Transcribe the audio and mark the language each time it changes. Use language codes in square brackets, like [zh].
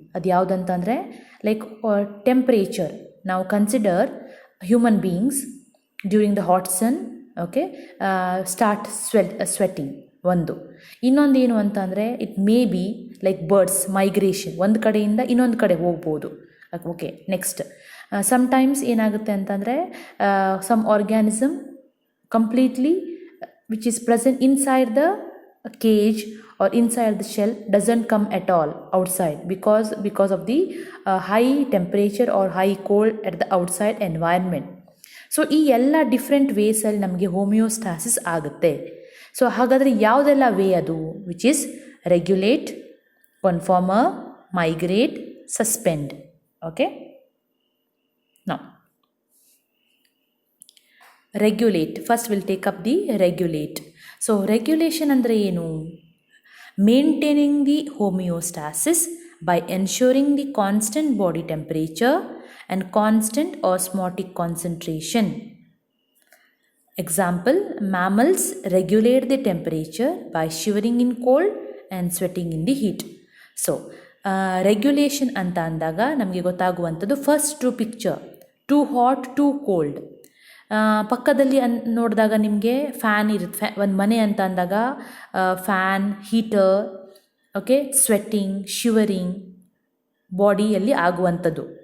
[kn] ಅದು ಯಾವುದಂತಂದರೆ [en] Like temperature. ನಾವು consider human beings during the hot sun, okay, start sweating ಒಂದು. [kn] ಇನ್ನೊಂದು ಏನು ಅಂತಂದರೆ [en] it may be like birds migration, [kn] ಒಂದು ಕಡೆಯಿಂದ ಇನ್ನೊಂದು ಕಡೆ ಹೋಗ್ಬೋದು. [en] okay, next sometimes [kn] ಏನಾಗುತ್ತೆ ಅಂತಂದರೆ [en] Some organism completely which is present inside the cage or inside the shell doesn't come at all outside because of the high temperature or high cold at the outside environment. [kn] So ಈ ಎಲ್ಲ different ವೇಸಲ್ಲಿ ನಮಗೆ homeostasis ಆಗುತ್ತೆ. [en] so [kn] ಹಾಗಾದರೆ ಯಾವುದೆಲ್ಲ way ಅದು? [en] Which is regulate, conformer, migrate, suspend. Okay, now regulate. First will take up the regulate. So regulation [kn] ಅಂದರೆ ಏನು? [en] Maintaining the homeostasis by ensuring the constant body temperature and constant osmotic concentration. Example, mammals regulate the temperature by shivering in cold and sweating in the heat. [kn] So regulation ಅಂತ ಅಂದಾಗ ನಮಗೆ ಗೊತ್ತಾಗುವಂಥದ್ದು [en] First to picture, too hot too cold. [kn] ಪಕ್ಕದಲ್ಲಿ ನೋಡಿದಾಗ ನಿಮಗೆ fan ಇರುತ್ತೆ, ಒಂದು ಮನೆ ಅಂತ ಅಂದಾಗ fan, heater, okay, sweating, shivering ಬಾಡಿಯಲ್ಲಿ ಆಗುವಂಥದ್ದು.